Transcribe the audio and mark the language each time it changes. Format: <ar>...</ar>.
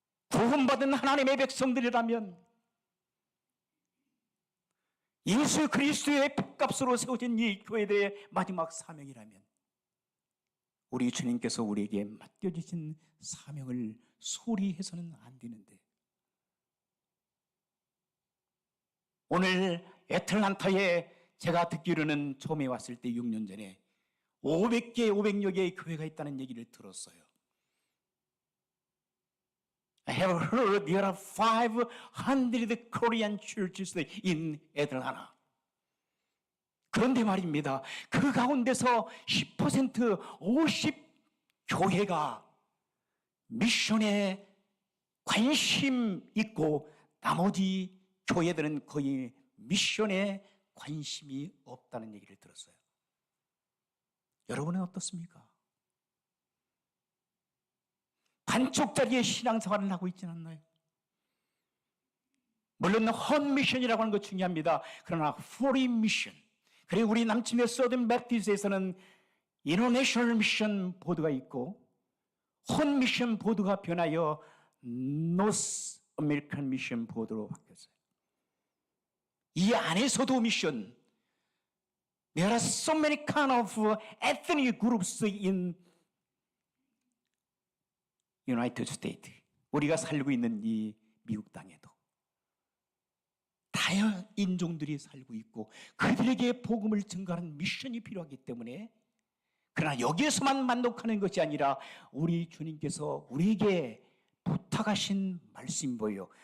<ko>구원받은 하나님의 백성들이라면, 예수 그리스도의 핏값으로 세워진 이 교회의 마지막 사명이라면 우리 주님께서 우리에게 맡겨주신 사명을 소홀히 해서는 안 되는데, 오늘 애틀란타에 제가 듣기로는 처음에 왔을 때 6년 전에 500여 개의 교회가 있다는 얘기를 들었어요.</ko> <en>I have heard there are 500 Korean churches in Atlanta.</en> <ko>그런데 말입니다. 그 가운데서 10%, 50 교회가 미션에 관심 있고 나머지 교회들은 거의 미션에 관심이 없다는 얘기를 들었어요. 여러분은 어떻습니까? 반쪽짜리의 신앙생활을 하고 있지는 않나요? 물론 헌 미션이라고 하는 거 중요합니다. 그러나 포린 미션, 그리고 우리 남침의 서든 배티스에서는 인터내셔널 미션 보드가 있고 헌 미션 보드가 변하여 노스 아메리칸 미션 보드로 바뀌었어요. 이 안에서도</ko> <en>미션, there are so many kind of ethnic groups in United States.</en> <ko>우리가 살고 있는 이 미국 땅에도 다양한 인종들이 살고 있고 그들에게 복음을 증거하는 미션이 필요하기 때문에, 그러나 여기에서만 만족하는 것이 아니라 우리 주님께서 우리에게 부탁하신 말씀이 뭐예요?</ko>